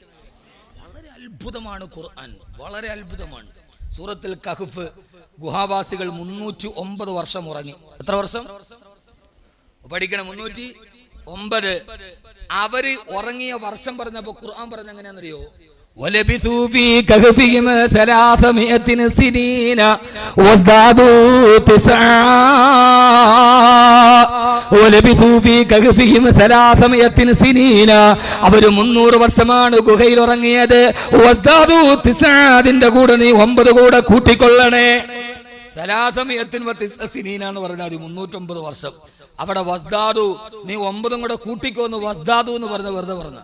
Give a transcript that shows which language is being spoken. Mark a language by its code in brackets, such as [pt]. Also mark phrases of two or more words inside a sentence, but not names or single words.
[ml] വളരെ അത്ഭുതമാണ് ഖുർആൻ, വളരെ അത്ഭുതമാണ്. സൂറത്തുൽ കഹ്ഫ്, ഗുഹാവാസികൾ 309 വർഷം ഉറങ്ങി. എത്ര വർഷം പഠിക്കണം? 309. അവര് ഉറങ്ങിയ വർഷം പറഞ്ഞപ്പോ ഖുർആൻ പറഞ്ഞ എങ്ങനെയാണെന്നറിയോ? [ar] ولبثوا في كهفهم 300 سنين وازدادوا 9 ولبثوا في كهفهم 300 سنين [ml] അവർ 300 വർഷമാണ് ഗുഹയിൽ ഉറങ്ങിയത്. വസ്ദാദു 9 അതിന്റെ കൂടെ നീ 9 കൂടെ കൂട്ടിക്കൊള്ളണേ. 300 സിനീന എന്ന് പറഞ്ഞാൽ 309 വർഷം. അവിടെ വസ്ദാദു നീ 9 കൂടെ കൂട്ടിക്കോന്ന് വസ്ദാദു എന്ന് പറഞ്ഞ വെറുതെ പറഞ്ഞു.